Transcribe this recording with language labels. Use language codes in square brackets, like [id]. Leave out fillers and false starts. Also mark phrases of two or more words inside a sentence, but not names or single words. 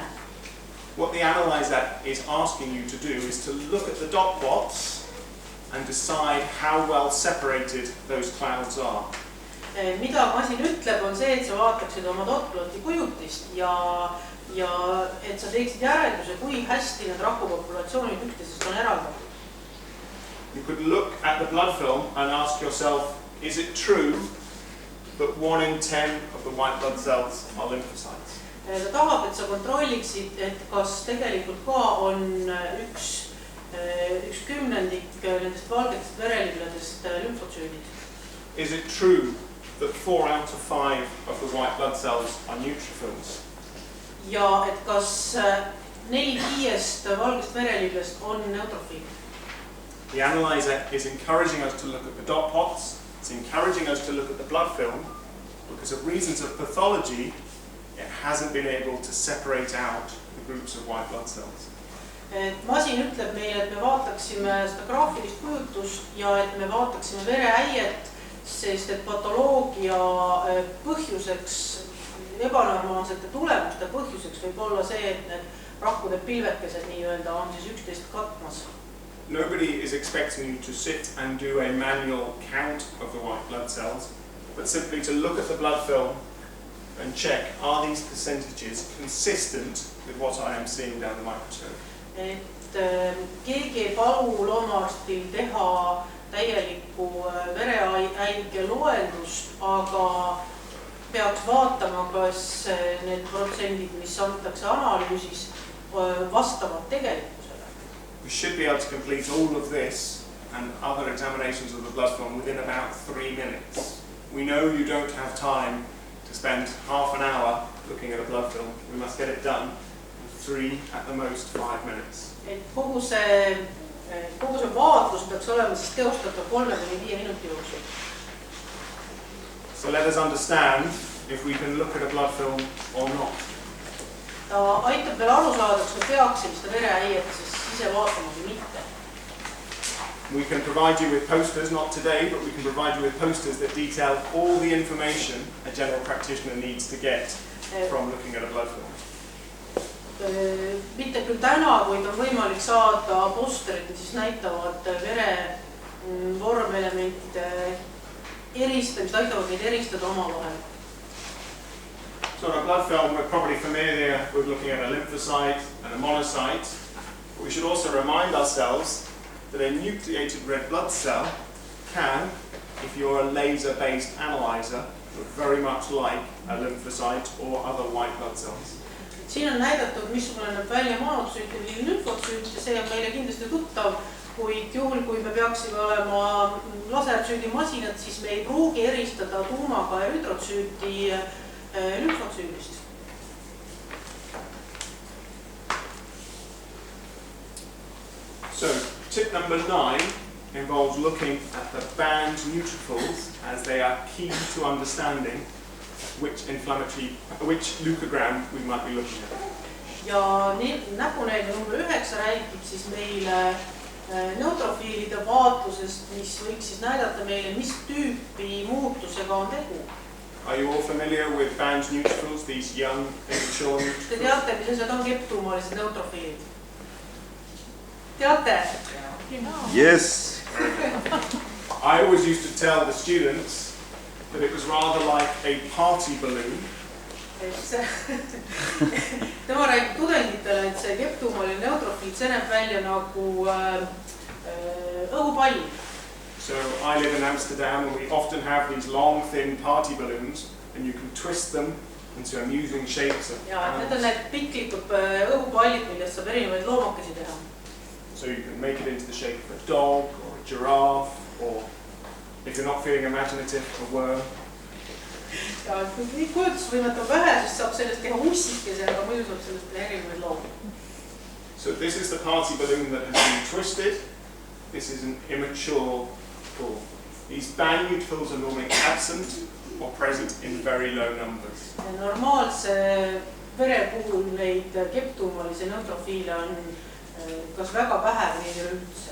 [en] What the analyzer is asking you to do is to look at the dot plots and decide how well separated those clouds are. [et] Mida masin ütleb on see, et sa vaataksid oma dotploti kujutist ja et sa teeksid järelduse, kui hästi need rakupopulatsioonid üksteisest on eraldatud. [en] You could look at the blood film and ask yourself, is it true that 1 in 10 of the white blood cells are lymphocytes? [et] Ta tahab, et sa kontrolliksid, et kas tegelikult ka on üks kümnendik nendest valgetest verelibledest lümfotsüüdid. [en] Is it true that 4 out of 5 of the white blood cells are neutrophils? [et] Ja et kas 4/5 valgest vereliblest on neutrofiilid? [en] The analyzer is encouraging us to look at the dot plots, it's encouraging us to look at the blood film, because of reasons of pathology, it hasn't been able to separate out the groups of white blood cells. [et] Masin ütleb meile, et me vaataksime seda graafilist kujutust ja et me vaataksime vereäiet, sest et patoloogia põhjuseks, ebanormaalsete tulemuste põhjuseks võib olla see, et need rakkude pilvekesed nii-öelda on siis üksteist katmas. [en] Nobody is expecting you to sit and do a manual count of the white blood cells, but simply to look at the blood film and check, are these percentages consistent with what I am seeing down the microscope? [et] Et keegi ei palu loomaarstil teha täielikku vereäige loendust, aga peaks vaatama, kas need protsendid, mis antakse analüüsis, vastavad tegelikkusele. [en] We should be able to complete all of this and other examinations of the blood film within about 3 minutes. We know you don't have time to spend half an hour looking at a blood film. We must get it done in 3, at the most 5 minutes. [et] Et kogu see vaatlus peaks olema siis teostatav 3–5 minuti jooksul. [en] So let us understand if we can look at a blood film or not. [et] Ta aitab veel aru saada, kas me peaksime seda vereäiet siis ise vaatama või mitte. [en] We can provide you with posters, not today, but we can provide you with posters that detail all the information a general practitioner needs to get from looking at a blood film. [et] Mitte küll täna, kuid on võimalik saada posterid, mis näitavad vere vormelementide eristamist, aitavad neid eristada omavahel. [en] So on a blood film, we're probably familiar with looking at a lymphocyte and a monocyte. But we should also remind ourselves that a nucleated red blood cell can, if you're a laser-based analyzer, look very much like a lymphocyte or other white blood cells. [et] Siin on näidatud, missugune näeb välja monotsüüt või lümfotsüüt ja see on meile kindlasti tuttav, kuid juhul, kui me peaksime olema lasersüüdimasinad, siis me ei pruugi eristada tuumaga ja hüdrotsüüti lümfotsüüdist. [en] So, tip number 9 involves looking at the banned neutrophils as they are key to understanding which leukogram we might be looking at. [et] Ja näpunäide number 9 räägib siis meile neutrofiilide vaatlusest, mis võiks siis näidata meile, mis tüüpi muutusega on tegu. [en] Are you all familiar with banned neutrophils, these young immature neutrophils? [et] Te teate, mis asjad on keptuumalised neutrofiilid? Teate? [en] Yes. I always used to tell the students that it was rather like a party balloon. [et] Tema räägib tudengitele, et see keptuumaline neutrofiil, see näeb välja nagu õhupall. [en] So I live in Amsterdam and we often have these long, thin party balloons and you can twist them into amusing shapes of animals. [et] Need on need piklikud õhupallid, millest saab erinevaid loomakesi teha. [en] So you can make it into the shape of a dog or a giraffe or, if you're not feeling imaginative, a worm. [et] Ja kui kujutusvõimet on vähe, siis saab sellest teha ussikese, aga muidu saab sellest teha erinevaid loomi. [en] So this is the party balloon that has been twisted. This is an immature ball. These band neutrophils are normally absent or present in very low numbers. [et] Normaalse vere puhul neid keptuumalisi neutrofiile on kas väga vähe või neil üldse.